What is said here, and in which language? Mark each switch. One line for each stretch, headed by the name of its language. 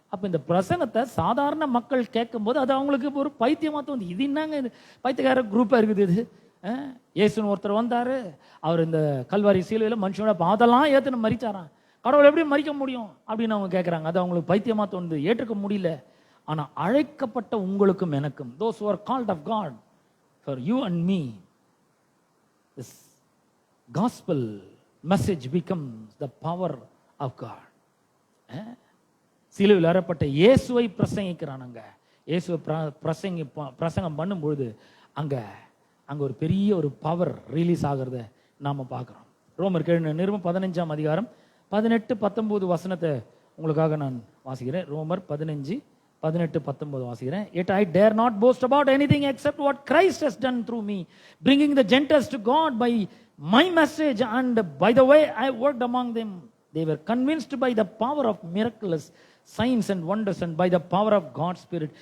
Tamil: அப்ப இந்த பிரசங்கத்தை சாதாரண மக்கள் கேட்கும் போது அது அவங்களுக்கு ஒரு பைத்தியமா தோணுது. இது என்னங்க இது பைத்தியக்கார குரூப்பா இருக்குது இது. இயேசுன்னு ஒருத்தர் வந்தாரு, அவர் இந்த கல்வாரி சிலுவையில் மனுஷனோட பாதெல்லாம் ஏத்துன்னு மறிச்சாராம். கடவுள் எப்படி மறிக்க முடியும் அப்படின்னு அவங்க கேட்குறாங்க. அது அவங்களுக்கு பைத்தியமா தோணுது, ஏற்றுக்க முடியல. ஆனா அழைக்கப்பட்ட உங்களுக்கும் எனக்கும்,
English: those who are called of God, for you and me, this gospel message becomes the power of God.
Tamil: சிலுவையில் அறையப்பட்ட இயேசுவை பிரசங்கிக்கிறானுங்க. இயேசுவை பிரசங்கம் பண்ணும்பொழுது அங்க ஒரு பெரிய ஒரு பவர் ரிலீஸ் ஆகிறத நாம பார்க்கிறோம். ரோமர் நிருபம் 15ஆம் அதிகாரம் 18-19 வசனத்தை உங்களுக்காக நான் வாசிக்கிறேன். ரோமர் 15:18-19 வாசிக்கிறேன்.
English: Yet I dare not boast about anything except what Christ has done through me, bringing the Gentiles to God by my message, and by the way I worked among them. They were convinced by the power of miraculous signs and wonders, and by the power of God's Spirit.